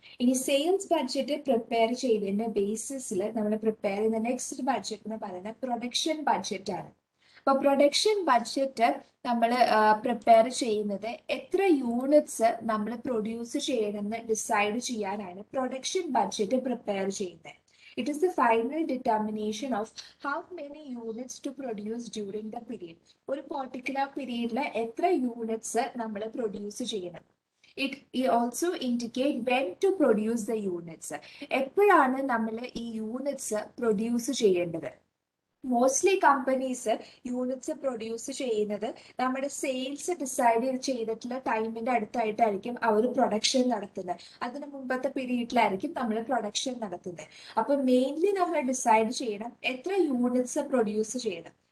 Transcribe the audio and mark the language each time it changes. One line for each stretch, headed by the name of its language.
Malayalam: ഇനി sales budget prepare ചെയ്തതിന്റെ ബേസിസിൽ നമ്മൾ പ്രിപ്പയർ ചെയ്യുന്ന നെക്സ്റ്റ് ബഡ്ജറ്റ് എന്ന് പറയുന്നത് പ്രൊഡക്ഷൻ ബഡ്ജറ്റ് ആണ്. അപ്പൊ പ്രൊഡക്ഷൻ ബഡ്ജറ്റ് നമ്മൾ പ്രിപ്പയർ ചെയ്യുന്നത് എത്ര യൂണിറ്റ്സ് നമ്മൾ പ്രൊഡ്യൂസ് ചെയ്യണമെന്ന് ഡിസൈഡ് ചെയ്യാനാണ് പ്രൊഡക്ഷൻ ബഡ്ജറ്റ് പ്രിപ്പയർ ചെയ്യുന്നത്.
English: It is the final determination of how many units to produce during the period.
Malayalam: ഒരു പർട്ടിക്കുലർ പീരീഡിൽ എത്ര യൂണിറ്റ്സ് നമ്മൾ പ്രൊഡ്യൂസ് ചെയ്യണം.
English: It also indicate when to produce the units.
Malayalam: എപ്പോഴാണ് നമ്മൾ ഈ യൂണിറ്റ്സ് പ്രൊഡ്യൂസ് ചെയ്യേണ്ടത്. മോസ്റ്റ്ലി കമ്പനീസ് യൂണിറ്റ്സ് പ്രൊഡ്യൂസ് ചെയ്യുന്നത് നമ്മുടെ സെയിൽസ് ഡിസൈഡ് ചെയ്തിട്ടുള്ള ടൈമിന്റെ അടുത്തായിട്ടായിരിക്കും അവർ പ്രൊഡക്ഷൻ നടത്തുന്നത്. അതിന് മുമ്പത്തെ പീരീഡിലായിരിക്കും നമ്മൾ പ്രൊഡക്ഷൻ നടത്തുന്നത്. അപ്പൊ മെയിൻലി നമ്മൾ ഡിസൈഡ് ചെയ്യണം എത്ര യൂണിറ്റ്സ് പ്രൊഡ്യൂസ് ചെയ്യണം.